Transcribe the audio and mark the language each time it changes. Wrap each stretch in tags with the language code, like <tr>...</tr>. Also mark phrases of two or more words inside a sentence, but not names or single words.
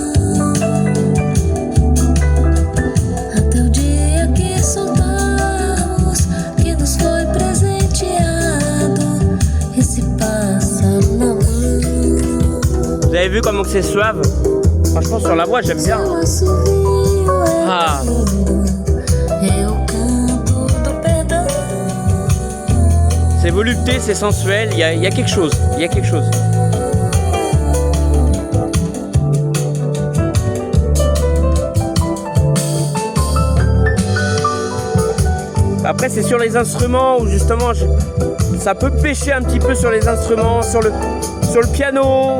<pt>Até o dia que soltarmos que nos foi esse pássaro na mão.</pt> <fr>Vous avez vu comment c'est suave? Franchement, sur la voix, j'aime bien.</fr> <pt>Seu assovio é Ah. é o canto do perdão.</pt> <fr>C'est volupté, c'est sensuel, il y a quelque chose. Il y a quelque chose. Après, c'est sur les instruments où justement ça peut pêcher un petit peu sur les instruments, sur le piano.</fr>